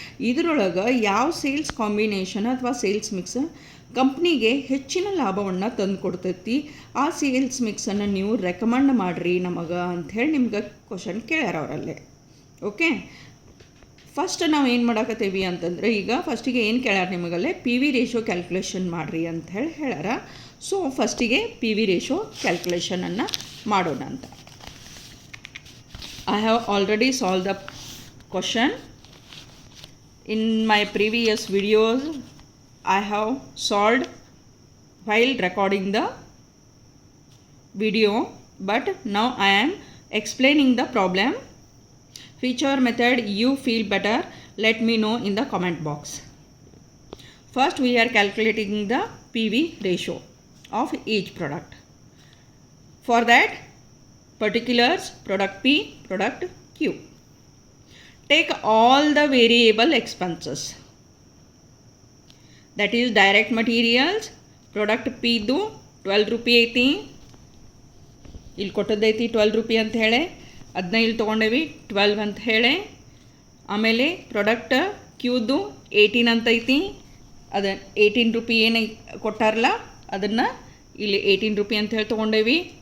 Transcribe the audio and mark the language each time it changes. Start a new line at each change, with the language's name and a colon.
Kannada: ಇದರೊಳಗೆ ಯಾವ sales combination ಅಥವಾ ಸೇಲ್ಸ್ ಮಿಕ್ಸ್ ಕಂಪ್ನಿಗೆ ಹೆಚ್ಚಿನ ಲಾಭವನ್ನು ತಂದು ಕೊಡ್ತೈತಿ, ಆ ಸೇಲ್ಸ್ ಮಿಕ್ಸನ್ನು ನೀವು ರೆಕಮೆಂಡ್ ಮಾಡಿರಿ ನಮಗೆ ಅಂಥೇಳಿ ನಿಮ್ಗೆ ಕ್ವಶನ್ ಕೇಳ್ಯಾರ ಅವರಲ್ಲೇ. ಓಕೆ, ಫಸ್ಟ್ ನಾವು ಏನು ಮಾಡಾಕತ್ತೇವಿ ಅಂತಂದರೆ, ಈಗ ಫಸ್ಟಿಗೆ ಏನು ಕೇಳ್ಯಾರ ನಿಮಗಲ್ಲೇ ಪಿ ವಿ ರೇಷೋ ಕ್ಯಾಲ್ಕುಲೇಷನ್ ಮಾಡಿರಿ ಅಂಥೇಳಿ ಹೇಳ್ಯಾರ. ಸೊ ಫಸ್ಟಿಗೆ ಪಿ ವಿ ರೇಷೋ ಕ್ಯಾಲ್ಕುಲೇಷನನ್ನು ಮಾಡೋಣ ಅಂತ.
English: I have already solved the question. In my previous videos, I have solved while recording the video, but now I am explaining the problem. Whichever method you feel better, let me know in the comment box. First, we are calculating the PV ratio of each product. For that, particulars product P, product Q. Take all the variable expenses, that is direct materials.
Kannada: Product P ದು 12 rupee ಐತಿ, ಇಲ್ಲಿ ಕೊಟ್ಟದೈತಿ 12 rupee ಅಂತ ಹೇಳಿ, ಅದನ್ನ ಇಲ್ಲಿ ತೊಗೊಂಡೇವಿ 12 ಅಂತ ಹೇಳಿ. ಆಮೇಲೆ ಪ್ರಾಡಕ್ಟ್ ಕ್ಯೂದು 18 ಅಂತ ಐತಿ, ಅದು 18 ರೂಪಿ ಏನು ಕೊಟ್ಟಾರಲ್ಲ ಅದನ್ನು ಇಲ್ಲಿ 18 ರೂಪಿ ಅಂತ ಹೇಳಿ ತೊಗೊಂಡೇವಿ.